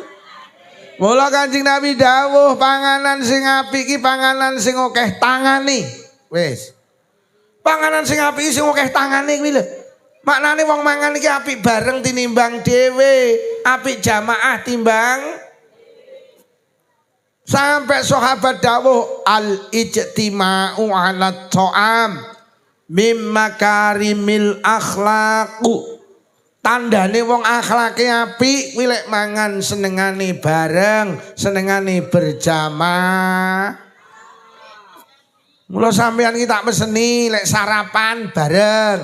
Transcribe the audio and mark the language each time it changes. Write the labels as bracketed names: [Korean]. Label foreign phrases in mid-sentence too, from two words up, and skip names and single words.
[Javanese] Mula Kanjeng Nabi dawuh panganan sing apik iki panganan sing akeh tangane. Wis. Panganan sing apik sing akeh tangane kuwi lho. Maknane wong mangan iki apik bareng tinimbang dhewe, apik jamaah timbang sampai sahabat dawuh [Arabic] الاجتماع على الطعام من مكارم الأخلاق. [Javanese] Tandane wong akhlake apik kuwi lek mangan senengane bareng, senengane berjamaah. Mula sampeyan iki tak peseni lek sarapan bareng.